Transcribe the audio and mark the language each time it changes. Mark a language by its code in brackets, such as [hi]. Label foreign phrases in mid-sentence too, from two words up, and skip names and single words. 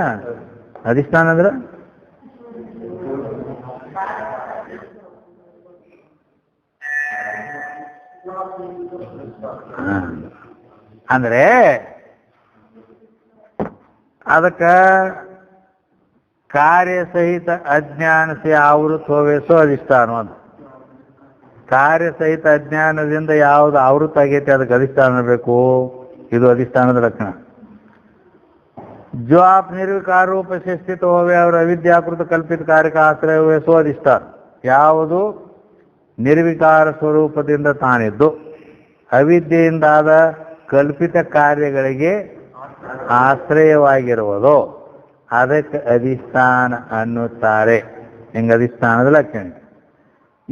[kn] ಅಧಿಷ್ಠಾನ ಅಂದ್ರೆ ಅಂದ್ರೆ ಅದಕ್ಕೆ [hi] कार्यसहित अज्ञान से आवृत होवे सो अधिष्ठान ಅಂತ. [kn] ಕಾರ್ಯಸಹಿತ ಅಜ್ಞಾನದಿಂದ ಯಾವುದು ಆವೃತ ಆಗೈತೆ ಅದಕ್ಕೆ ಅಧಿಷ್ಠಾನ ಬೇಕು. ಇದು ಅಧಿಷ್ಠಾನದ ಲಕ್ಷಣ. [hi] जो आप निर्विकार रूप से स्थित होवे और अविद्याकृत कल्पित कार्य का आश्रय हुए सो अधिष्ठान. [kn] ಯಾವುದು ನಿರ್ವಿಕಾರ ಸ್ವರೂಪದಿಂದ ತಾನಿದ್ದು ಅವಿದ್ಯೆಯಿಂದಾದ ಕಲ್ಪಿತ ಕಾರ್ಯಗಳಿಗೆ ಆಶ್ರಯವಾಗಿರುವುದು ಅದಕ್ಕೆ ಅಧಿಷ್ಠಾನ ಅನ್ನುತ್ತಾರೆ. ಹಿಂಗೆ ಅಧಿಷ್ಠಾನದ ಲಕ್ಷಣ.